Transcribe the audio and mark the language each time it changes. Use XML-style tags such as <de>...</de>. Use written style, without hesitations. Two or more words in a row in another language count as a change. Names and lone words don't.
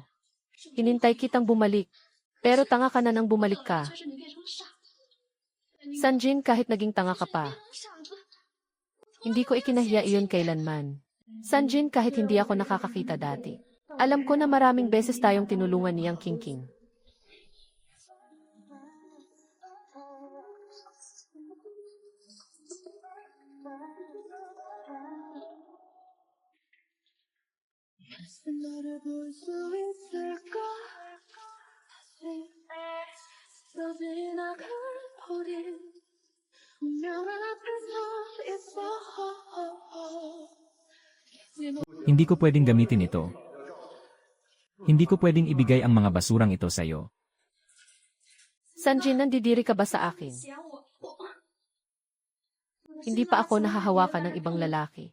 <tl>Hinintay kitang bumalik. Pero tanga ka na nang bumalik ka. Sanjin, kahit naging tanga ka pa, Hindi ko ikinahiya iyon kailanman. Sanjin, kahit hindi ako nakakakita dati. Alam ko na maraming beses tayong tinulungan niyang King.</tl> <ko>너를 볼 수 있을까? 다시 또 지나갈 우린 운명 앞에서 있어.</ko> <tl>Hindi ko pwedeng gamitin ito. Hindi ko pwedeng ibigay ang mga basurang ito sa'yo. Sanjin, nandidiri ka ba sa akin? Hindi pa ako nahahawakan ng ibang lalaki.</tl>